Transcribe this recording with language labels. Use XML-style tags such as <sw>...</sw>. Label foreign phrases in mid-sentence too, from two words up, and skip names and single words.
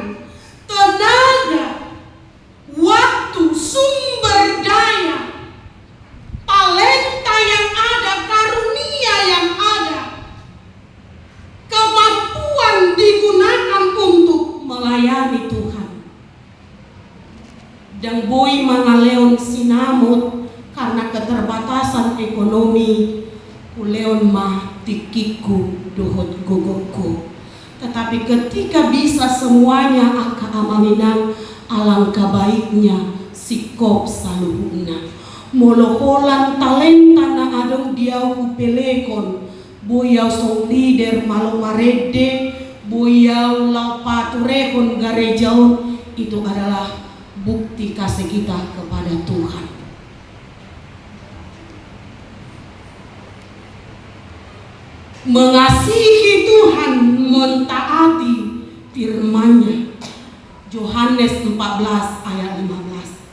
<id>Tenaga, waktu, sumber daya, talenta yang ada, karunia yang ada, kemampuan digunakan untuk melayani Tuhan.</id> <bbc>Dan boy mangaleon sinamut</bbc> <id>karena keterbatasan ekonomi,</id> <bbc>uleon mah tikiku dohot gogokku.</bbc> <id>Tetapi ketika bisa semuanya</id> <bbc>aka amanginang,</bbc> <id>alangkah baiknya</id> <bbc>sikop saluhuna. Moloholan talenta na adong diau upelekon, boyau</bbc> <en>song leader</en> <bbc>malo marede, boyau lau paturekon garejaon,</bbc> <id>itu adalah bukti kasih kita kepada Tuhan. Mengasihi Tuhan, mentaati firman-Nya. Yohanes 14 ayat 15.</id>